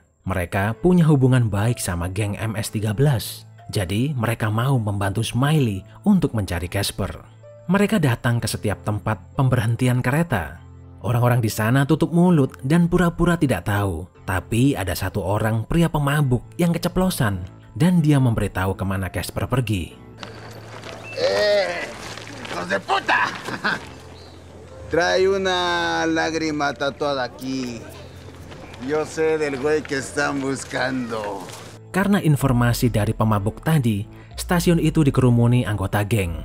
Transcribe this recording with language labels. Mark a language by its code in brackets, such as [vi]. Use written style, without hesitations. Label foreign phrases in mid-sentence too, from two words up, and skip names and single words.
[id] Mereka punya hubungan baik sama geng MS-13. Jadi mereka mau membantu Smiley untuk mencari Casper. Mereka datang ke setiap tempat pemberhentian kereta. Orang-orang di sana tutup mulut dan pura-pura tidak tahu. Tapi ada satu orang pria pemabuk yang keceplosan dan dia memberitahu kemana Casper pergi. [es] ¡Hijos de puta! Trae una lágrima tatuada aquí. Yo sé del güey que están buscando. [id] Karena informasi dari pemabuk tadi, stasiun itu dikerumuni anggota geng.